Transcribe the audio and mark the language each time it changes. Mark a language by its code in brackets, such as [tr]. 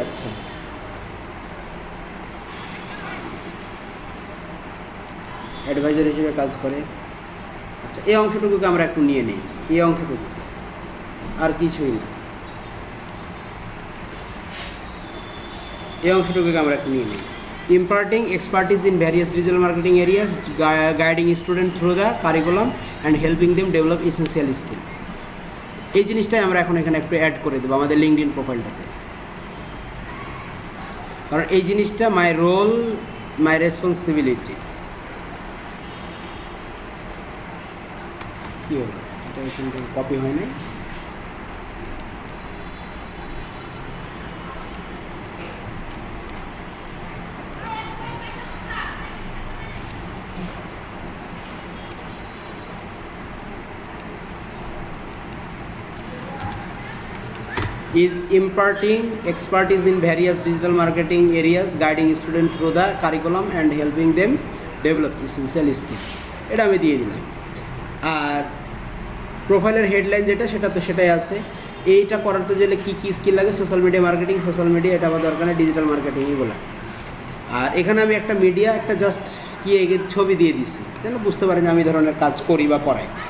[bn] আচ্ছা, অ্যাডভাইজার হিসেবে কাজ করে। আচ্ছা, এই অংশটুকুকে আমরা একটু নিয়ে নিই, এই অংশটুকু আর কিছুই না, এই অংশটুকুকে আমরা একটু নিয়ে নিই। [en] imparting expertise in various digital marketing areas, guiding students through the curriculum and helping them develop essential skill। [bn] এই জিনিসটাই আমরা এখন এখানে একটু অ্যাড করে দেবো আমাদের লিঙ্কডইন প্রোফাইলটাতে, কারণ এই জিনিসটা মাই রোল মাই রেসপন্সিবিলিটি। কী হলো, এটা এখান থেকে কপি হয় নাই। [en] is imparting expertise in various digital marketing areas, guiding students through the curriculum and helping them develop essential skill। [bn] এটা আমি দিয়ে দিলাম। আর প্রোফাইলের হেডলাইন যেটা সেটা তো সেটাই আছে। এইটা করাতে গেলে কী কী স্কিল লাগে, social media marketing, social media এটা আমার দরকার নেই, ডিজিটাল মার্কেটিং এগুলো। আর এখানে আমি একটা মিডিয়া একটা জাস্ট কি ছবি দিয়ে দিছি যেন বুঝতে পারেন যে আমি এই ধরনের কাজ করি বা করাই।